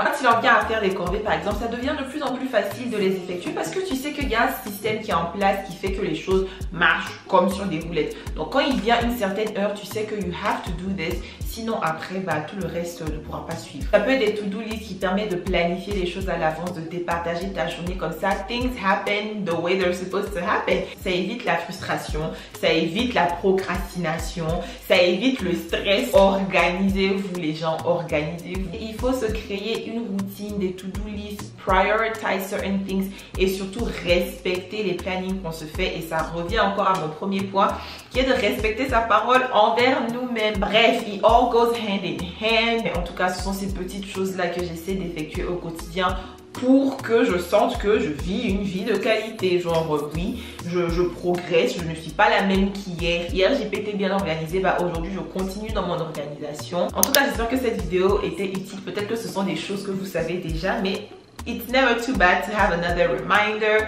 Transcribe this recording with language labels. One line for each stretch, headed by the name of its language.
French: Quand il en vient à faire des corvées par exemple, ça devient de plus en plus facile de les effectuer parce que tu sais qu'il y a un système qui est en place qui fait que les choses marchent comme sur des roulettes. Donc quand il vient une certaine heure, tu sais que
English: you have to do this,
French: sinon après bah, tout le reste ne pourra pas suivre. Ça peut être des to-do list qui permettent de planifier les choses à l'avance, de départager ta journée comme ça.
English: Things happen the way they're supposed to happen.
French: Ça évite la frustration, ça évite la procrastination, ça évite le stress. Organisez-vous les gens, organisez-vous. Il faut se créer une routine, des to-do list,
English: prioritize certain things
French: et surtout respecter les plannings qu'on se fait. Et ça revient encore à mon premier point qui est de respecter sa parole envers nous-mêmes. Bref,
English: it all goes hand in hand.
French: Mais en tout cas, ce sont ces petites choses-là que j'essaie d'effectuer au quotidien pour que je sente que je vis une vie de qualité. Genre oui, je progresse, je ne suis pas la même qu'hier. Hier j'ai été bien organisée, bah aujourd'hui je continue dans mon organisation. En tout cas, j'espère que cette vidéo était utile. Peut-être que ce sont des choses que vous savez déjà, mais
English: it's never too bad to have another reminder.